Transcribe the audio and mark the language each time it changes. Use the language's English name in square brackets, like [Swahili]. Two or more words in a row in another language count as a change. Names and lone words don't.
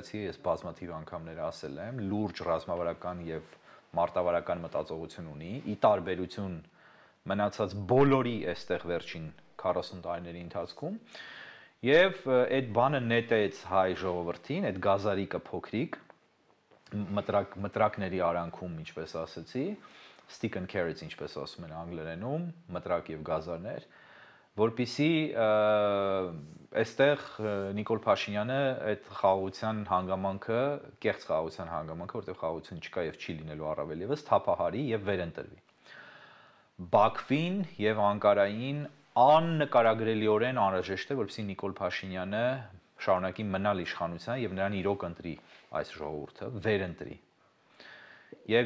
[Armenian] է, ես բազմաթիվ անգամներ ասել եմ, լուրջ ռազմավարական եւ մարտավարական մտածողություն ունի, ի տարբերություն մնացած բոլորի այստեղ վերջին 40 տարիների ընթացքում, եւ այդ բանը նետեց հայ ժողովրդին, այդ գազարիկը փոքրիկ մտրակների արանքում, ինչպես ասացի, [English] stick and carrots, [Armenian] ինչպես ասում են անգլերենում, մտրակ եւ գազարներ, որպեսզի այստեղ Նիկոլ Փաշինյանը այդ խաղաղության հանգամանքը, կեղծ խաղաղության հանգամանքը, որտեղ խաղաղություն չկա եւ չի լինելու առավել եւս թափահարի եւ վերընտրվի։ Բաքվին եւ Անկարային աննկարագրելիորեն անհրաժեշտ է, որպեսզի Նիկոլ Փաշինյանը շարունակի մնալ իշխանության եւ նրան իրոք ընտրի այս ժողովուրդը, վերընտրի։ Եվ